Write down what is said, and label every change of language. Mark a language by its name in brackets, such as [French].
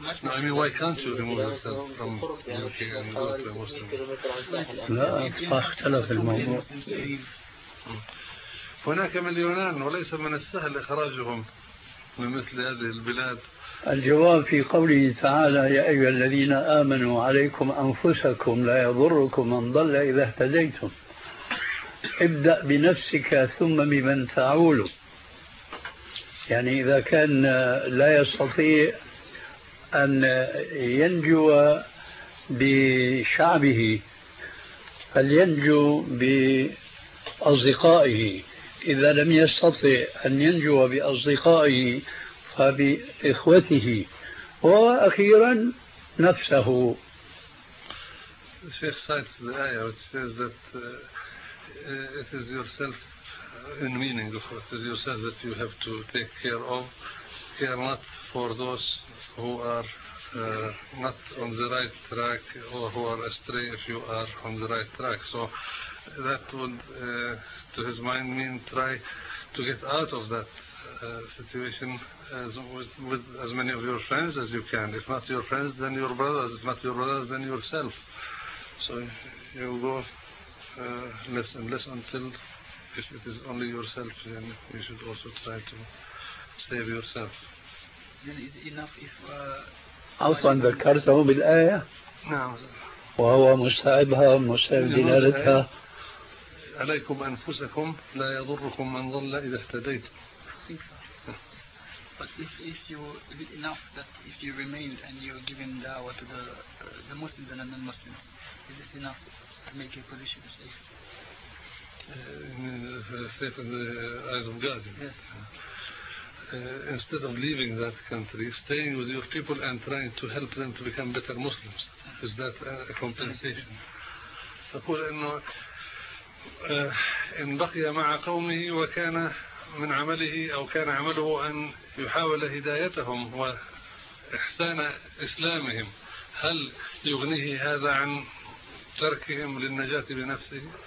[English] I mean, why can't you remove yourself from UK and go to a Muslim? [Arabic] لا، اختلف الموضوع. هناك مليونان وليس من السهل إخراجهم من مثل هذه البلاد. الجواب في قوله تعالى: يا أيها الذين آمنوا عليكم أنفسكم لا يضركم من ضل إذا اهتديتم. ابدأ بنفسك ثم بمن تعول. يعني إذا كان لا يستطيع أن ينجو بشعبه فلينجو بأصدقائه، إذا لم يستطع أن ينجو بأصدقائه فبإخوته، وأخيرا نفسه. الشيخ سايتس الآية [English] which says that it is yourself in meaning of it is yourself that you have to take care of, care not for those who are not on the right track or who are astray if you are on the right track. So that would to his mind mean try to get out of that situation as with as many of your friends as you can. If not your friends, then your brothers. If not your brothers, then yourself. So you go less and less until if it is only yourself, then you should also try to save yourself. Then is enough if [Arabic] عفوا ذكرته بالآية. نعم. وهو مستعبها ومستعب دلالتها. عليكم أنفسكم لا يضركم من ضل إذا اهتديت. [English] But if you is it enough that if you remained and you given da'wah to the Muslims and the non-Muslims, is this enough to make your position safe? Safe in the eyes of God. Instead of leaving that country, staying with your people and trying to help them to become better Muslims, is that a compensation? [Arabic] أقول إنه إن بقي مع قومه وكان من عمله أو كان عمله أن يحاول هدايتهم وإحسان إسلامهم، هل يغنيه هذا عن تركهم للنجاة بنفسه؟